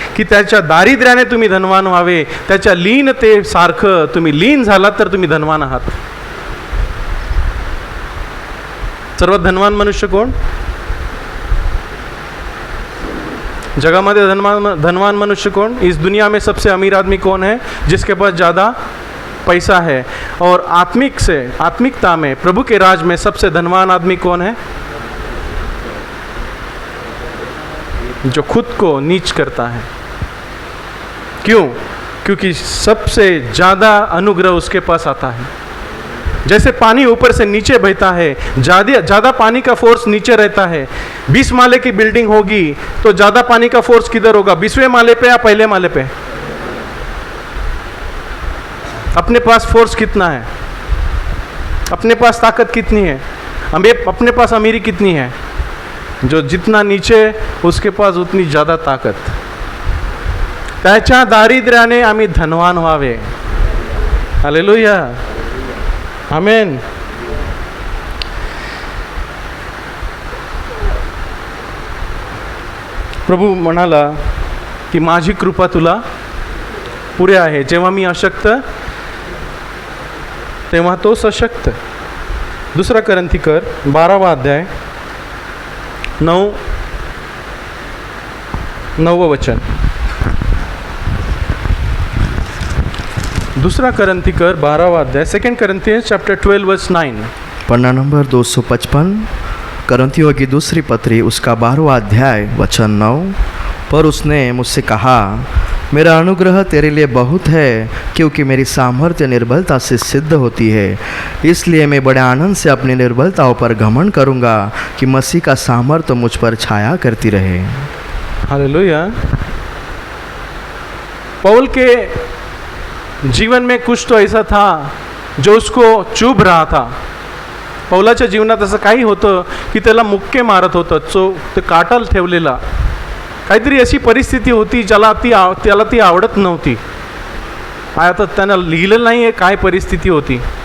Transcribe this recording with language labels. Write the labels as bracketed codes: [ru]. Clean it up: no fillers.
[mr] की त्याच्या दारिद्र्याने तुम्ही धनवान व्हावे, त्याच्या लीनतेसारखं तुम्ही लीन झालात तर तुम्ही धनवान आहात. सर्वात धनवान मनुष्य कोण? जगामध्ये धनवान मनुष्य [hi] कौन? इस दुनिया में सबसे अमीर आदमी कौन है? जिसके पास ज़्यादा पैसा है. और आत्मिकता में प्रभु के राज में सबसे धनवान आदमी कौन है? जो खुद को नीच करता है. क्यों? क्योंकि सबसे ज़्यादा अनुग्रह उसके पास आता है. जैसे पानी ऊपर से नीचे बहता है, ज़्यादा पानी का फोर्स नीचे रहता है. 20 माले की बिल्डिंग होगी तो ज़्यादा पानी का फोर्स किधर होगा? 20वें माले पे या पहले माले पे? अपने पास फोर्स कितना है? अपने पास ताकत कितनी है? अपने पास अमीरी कितनी है? जो जितना नीचे उसके पास उतनी ज़्यादा ताकत. [mr] त्याच्या दारिद्र्याने आम्ही धनवान व्हावे. हालेलुया, आमेन. प्रभू म्हणाला की माझी कृपा तुला पुरे आहे. जेव्हा मी अशक्त तेव्हा तो सशक्त. 2 करंथीकर 12वा अध्याय 9व वचन. [hi] दूसरा करंथीकर 12वां अध्याय, [en] 2 Corinthians chapter 12 verse 9. [hi] पन्ना नंबर 255, करंथियों की दूसरी पत्री उसका 12वां अध्याय वचन 9। पर उसने मुझसे कहा, मेरा अनुग्रह तेरे लिए बहुत है, क्योंकि मेरी सामर्थ्य निर्बलता से सिद्ध होती है। इसलिए मैं बड़े आनंद से अपनी निर्बलताओं पर घमंड करूँगा, कि मसीह का सामर्थ्य मुझ पर छाया करती रहे। हालेलुया। पौल के जीवन में कुछ तो ऐसा था जो उसको चुभ रहा था. [mr] पौलाच्या जीवनात असं काही होतं की त्याला मुक्के मारत होतं, ते काटाला ठेवलेला. काहीतरी अशी परिस्थिती होती त्याला ती आवडत नव्हती. आता त्यांना लिहिलं नाही आहे काय परिस्थिती होती.